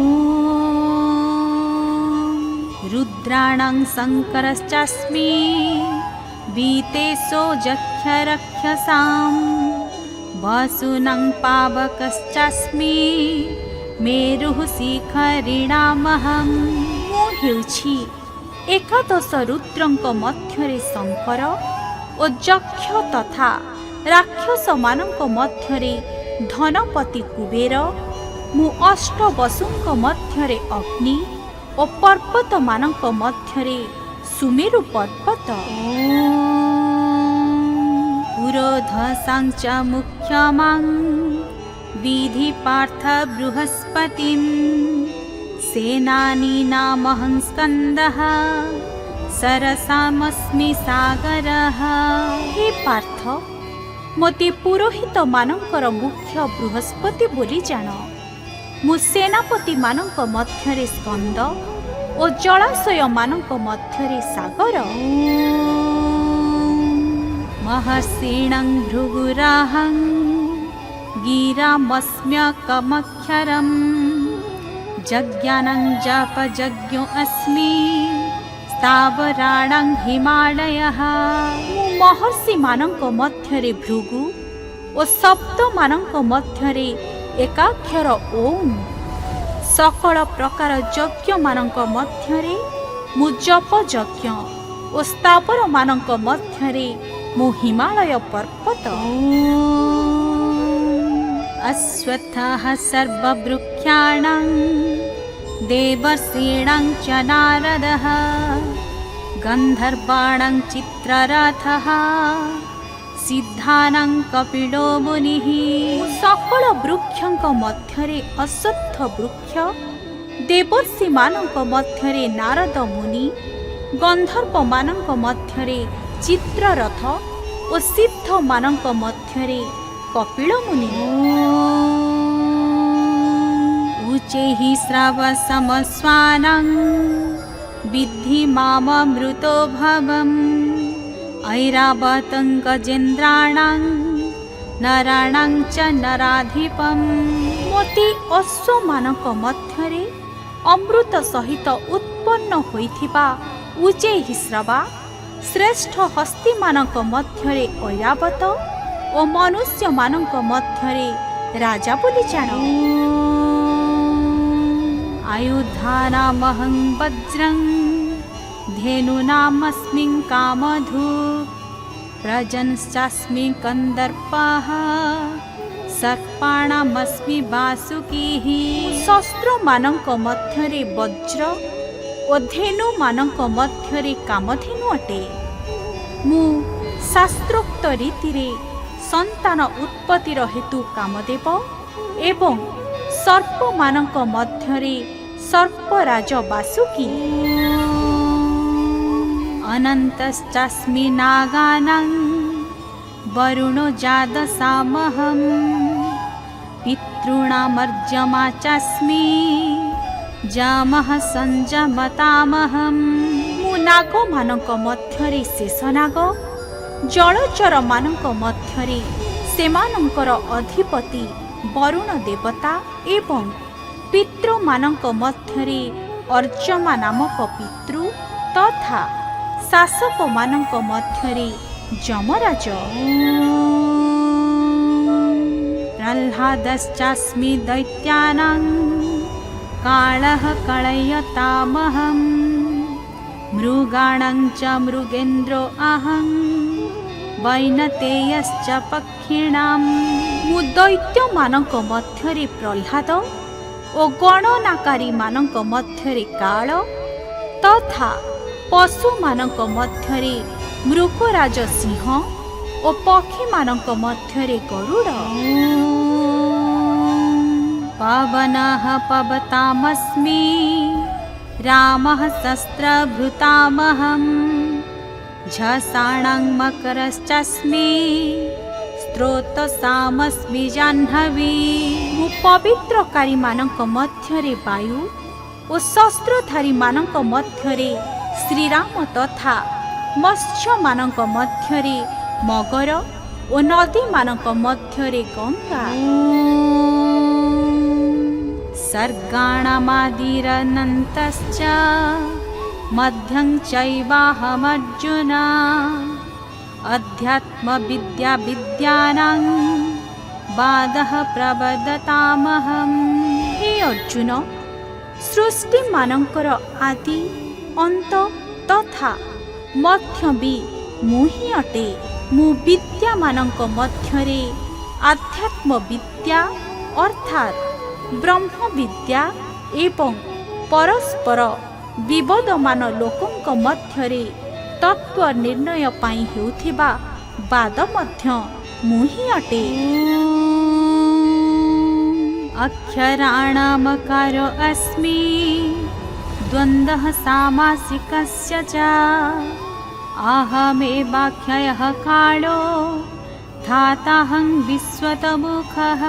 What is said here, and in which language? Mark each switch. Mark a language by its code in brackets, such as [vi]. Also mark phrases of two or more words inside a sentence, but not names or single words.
[sa] रुद्राणां शंकरश्चास्मि वीतेशो जक्षरक्षसां वसूनां पावकश्चास्मि मेरुः शिखरिणामहं। [or] ମୁଁ ହେଉଛି ଏକାଦଶ ରୁଦ୍ରଙ୍କ ମଧ୍ୟରେ ଶଙ୍କର ଓ ଯକ୍ଷ ତଥା ରାକ୍ଷସ ମାନଙ୍କ ମଧ୍ୟରେ ଧନପତି କୁବେର ମୁଁ ଅଷ୍ଟ ବସୁଙ୍କ ମଧ୍ୟରେ ଅଗ୍ନି ଓ ପର୍ବତ ମାନଙ୍କ ମଧ୍ୟରେ ସୁମେରୁ ପର୍ବତ [sa] पुरोधसां च मुख्यमां विधि पार्थ बृहस्पतिं सेनानीनामहं स्कन्दः सरसामस्मि सागरः। [or] ହେ ପାର୍ଥ, ମତେ ପୁରୋହିତ ମାନଙ୍କର ମୁଖ୍ୟ ବୃହସ୍ପତି ବୋଲି ଜାଣ। ମୁଁ ସେନାପତି ମାନଙ୍କ ମଧ୍ୟରେ ସ୍କନ୍ଦ ଓ ଜଳାଶୟ ମାନଙ୍କ ମଧ୍ୟରେ ସାଗର। [sa] महर्षिणं भृगुराहं गिरामस्म्यकमक्षरम् यज्ञानं जपयज्ञो अस्मि स्थावराणां हिमालयः। [or] ମୁଁ ମହର୍ଷି ମାନଙ୍କ ମଧ୍ୟରେ ଭୃଗୁ ଓ ଶବ୍ଦ ମାନଙ୍କ ମଧ୍ୟରେ ଏକାକ୍ଷର ଓମ୍। ସକଳ ପ୍ରକାର ଯଜ୍ଞ ମାନଙ୍କ ମଧ୍ୟରେ ମୁଁ ଜପ ଯଜ୍ଞ ଓ ସ୍ଥାବର ମାନଙ୍କ ମଧ୍ୟରେ ମୁଁ ହିମାଳୟ ପର୍ବତ। [sa] अश्वत्थः सर्ववृक्षाणां देवर्षीणां च नारदः गन्धर्वाणां चित्ररथः सिद्धानां कपिलो मुनिः। [or] सकल वृक्षଙ୍କ ମଧ୍ୟରେ ଅଶ୍ୱତ୍ଥ ବୃକ୍ଷ, ଦେବର୍ଷି ମାନଙ୍କ ମଧ୍ୟରେ ନାରଦ ମୁନି, ଗନ୍ଧର୍ବ ମାନଙ୍କ ମଧ୍ୟରେ ଚିତ୍ରରଥ ଓ ସିଦ୍ଧ ମାନଙ୍କ ମଧ୍ୟରେ କପିଳ ମୁନି। [sa] ଉଚୈଃ ଶ୍ରାବସମସ୍ୱାନାଂ ବିଦ୍ଧି ମାମମୃतो भवम् ऐरावतं गजेन्द्राणां नराणां च नराधिपम्। [or] ମୋତେ ଅଶ୍ୱ ମାନଙ୍କ ମଧ୍ୟରେ ଅମୃତ ସହିତ ଉତ୍ପନ୍ନ ହୋଇଥିବା ଉଚ୍ଚୈଃ ଶ୍ରବା ଶ୍ରେଷ୍ଠ ହସ୍ତୀ ମାନଙ୍କ ମଧ୍ୟରେ ଐରାବତ ଓ ମନୁଷ୍ୟ ମାନଙ୍କ ମଧ୍ୟରେ ରାଜା ବୋଲି ଜାଣ। [sa] आयुधानामहं वज्रं धेनूनामस्मि कामधुक् प्रजनश्चास्मि कन्दर्पः सर्पाणामस्मि वासुकीः। [or] ଶସ୍ତ୍ର ମାନଙ୍କ ମଧ୍ୟରେ ବଜ୍ର ଓ ଧେନୁ ମାନଙ୍କ ମଧ୍ୟରେ କାମଧେନୁ ଅଟେ। ମୁଁ ଶାସ୍ତ୍ରୋକ୍ତ ରୀତିରେ ସନ୍ତାନ ଉତ୍ପତ୍ତିର ହେତୁ କାମଦେବ ଏବଂ ସର୍ପ ମାନଙ୍କ ମଧ୍ୟରେ ସର୍ପରାଜ ବାସୁକୀ। [sa] अनन्तश्चास्मि नागानां वरुणो जादसामहम् पितॄणामर्यमा चास्मि जामः सञ्जमतामहम्। [or] ମୁଁ ନାଗ ମାନଙ୍କ ମଧ୍ୟରେ ଶେଷନାଗ, ଜଳଚର ମାନଙ୍କ ମଧ୍ୟରେ ସେମାନଙ୍କର ଅଧିପତି ବରୁଣ ଦେବତା ଏବଂ ପିତୃ ମାନଙ୍କ ମଧ୍ୟରେ ଅର୍ଯ୍ୟମା ନାମକ ପିତୃ ତଥା ଶାସକ ମାନଙ୍କ ମଧ୍ୟରେ ଯମରାଜ। [sa] प्रह्लादश्चास्मि दैत्यानां कालः कलयतामहम् मृगाणां च मृगेन्द्रो अहं वैनतेयश्च पक्षिणां। [or] ମୁଁ ଦୈତ୍ୟ ମାନଙ୍କ ମଧ୍ୟରେ ପ୍ରହ୍ଲାଦ ଓ ଗଣନାକାରୀ ମାନଙ୍କ ମଧ୍ୟରେ କାଳ ତଥା ପଶୁ ମାନଙ୍କ ମଧ୍ୟରେ ମୃଗରାଜ ସିଂହ ଓ ପକ୍ଷୀ ମାନଙ୍କ ମଧ୍ୟରେ ଗରୁଡ଼। [sa] पवनः पवतामस्मि रामः शस्त्रभृतामहम् झषाणां मकरश्चास्मि स्रोतसामस्मि जाह्नवी। [or] ମୁଁ ପବିତ୍ରକାରୀ ମାନଙ୍କ ମଧ୍ୟରେ ବାୟୁ ଓ ଶସ୍ତ୍ରଧାରୀ ମାନଙ୍କ ମଧ୍ୟରେ ଶ୍ରୀରାମ ତଥା ମତ୍ସ୍ୟ ମାନଙ୍କ ମଧ୍ୟରେ ମଗର ଓ ନଦୀ ମାନଙ୍କ ମଧ୍ୟରେ ଗଙ୍ଗା। [sa] सर्गाणामादिरनन्तश्च मध्यं चैवाहमर्जुन अध्यात्मविद्या विद्यानां बादः प्रवदतामहम्। [or] ହେ ଅର୍ଜୁନ, ସୃଷ୍ଟି ମାନଙ୍କର ଆଦି ଅନ୍ତ ତଥା ମଧ୍ୟ ଭି ମୁଁ ହିଁ ଅଟେ। ମୁଁ ବିଦ୍ୟା ମାନଙ୍କ ମଧ୍ୟରେ ଆଧ୍ୟାତ୍ମ ବିଦ୍ୟା ଅର୍ଥାତ ବ୍ରହ୍ମ ବିଦ୍ୟା ଏବଂ ପରସ୍ପର ବିବଦମାନ ଲୋକଙ୍କ ମଧ୍ୟରେ ତତ୍ତ୍ୱ ନିର୍ଣ୍ଣୟ ପାଇଁ ହେଉଥିବା ବାଦ ମଧ୍ୟ ମୁଁ ହିଁ ଅଟେ। [sa] ଅକ୍ଷରାଣାମକାର अस्मि ଦ୍ୱନ୍ଦ୍ୱଃ ସାମାସିକସ୍ୟ ଚ ଅହମେବାକ୍ଷୟଃ କାଳୋ ଧାତାହଂ ବିଶ୍ୱତମୁଖଃ।